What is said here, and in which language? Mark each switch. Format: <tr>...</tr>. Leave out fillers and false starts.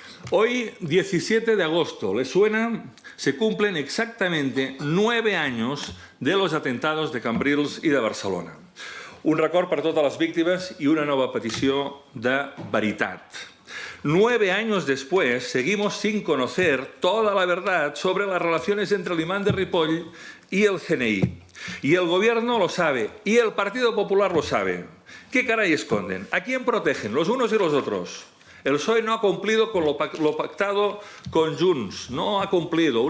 <es>Hoy, 17 de agosto, ¿les suena? Se cumplen exactamente 9 años de los atentados de Cambrils i de Barcelona.</es> <ca>Un record per totes les víctimes i una nova petició de veritat.</ca> <es>9 años después, seguimos sin conocer toda la verdad sobre las relaciones entre el imán de Ripoll y el CNI. Y el Gobierno lo sabe, y el Partido Popular lo sabe. ¿Qué caray esconden? ¿A quién protegen? ¿Los unos y los otros? El PSOE no ha cumplido con lo pactado con Junts, no ha cumplido.</es>